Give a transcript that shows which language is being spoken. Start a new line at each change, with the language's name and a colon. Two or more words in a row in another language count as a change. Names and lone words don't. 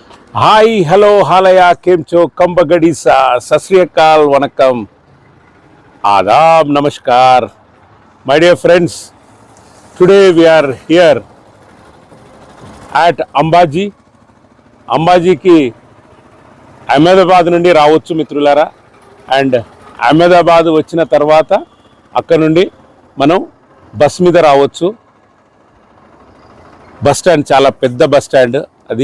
English: Hi, hello, halaya, kemcho, kambagadisa, sasriyakal, vanakkam, adab, namaskar. My dear friends, today we are here at Ambaji.
Telugu: అంబాజీకి అహ్మదాబాద్ నుండి రావచ్చు మిత్రులారా. అండ్ అహ్మదాబాద్ వచ్చిన తర్వాత అక్కడ నుండి మనం బస్ మీద రావచ్చు.
English: bus stand
Telugu: చాలా పెద్ద
English: bus stand
Telugu: అది.